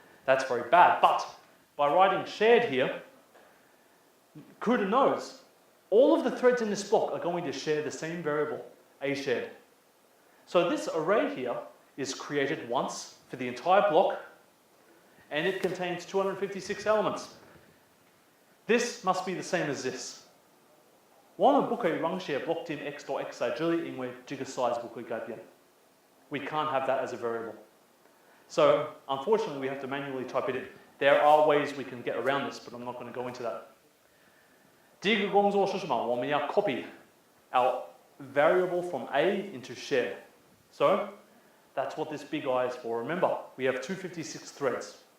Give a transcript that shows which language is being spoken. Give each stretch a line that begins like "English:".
English: That's very bad, but by writing shared here, CUDA knows all of the threads in this block are going to share the same variable, A shared. So this array here is created once for the entire block, and it contains 256 elements. This must be the same as this.
Chinese: 我们不可以让写 blockdim x.x 在这里，因为这个 size 不会改变.
English: We can't have that as a variable. So, unfortunately, we have to manually type it in. There are ways we can get around this, but I'm not going to go into that.
Chinese: 第一个工作是什么？我们要
English: copy our variable from A into shared. So, that's what this big I is for. Remember, we have 256 threads.